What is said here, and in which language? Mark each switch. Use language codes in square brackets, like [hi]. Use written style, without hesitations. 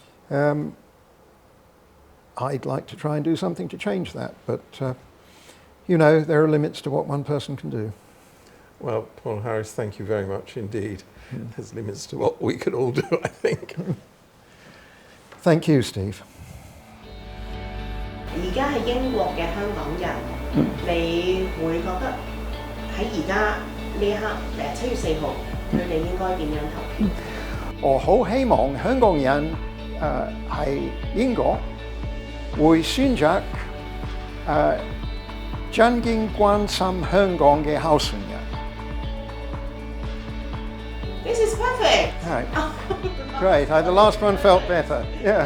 [en] I'd like to try and do something to change that, but you know, there are limits to what one person can do. Well, Paul Harris, thank you very much indeed. There's limits to what we could all do, I think. Thank you, Steve. [yue] 而家喺英國嘅香港人，你會覺得喺而家呢一刻7月4號，佢哋應該點樣投票？我好希望香港人喺英國會選擇真正關心香港嘅候選人。 [en] This is perfect. Right. Great. The last one felt better. Yeah.